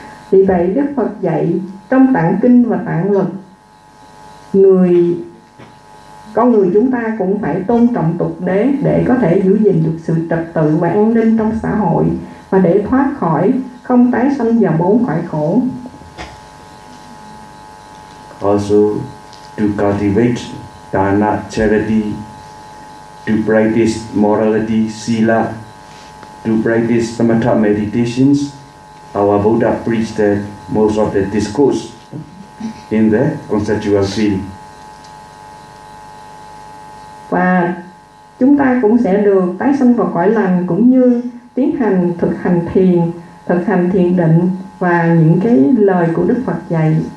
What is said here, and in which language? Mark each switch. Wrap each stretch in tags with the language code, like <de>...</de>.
<vi>Vì vậy Đức Phật dạy trong tạng kinh và tạng luật, người con người chúng ta cũng phải tôn trọng tục đế để có thể giữ gìn được sự trật tự và an ninh trong xã hội, và để thoát khỏi không tái sanh vào bốn cõi khổ.</vi> <en>Also, to cultivate dana, charity, to practice morality, sila, to practice samatha meditations, our Buddha preached that most of the discourse in the conceptual field.</en> <vi>Và chúng ta cũng sẽ được tái sanh vào cõi lành, cũng như tiến hành thực hành thiền, thực hành thiền định và những cái lời của Đức Phật dạy.</vi>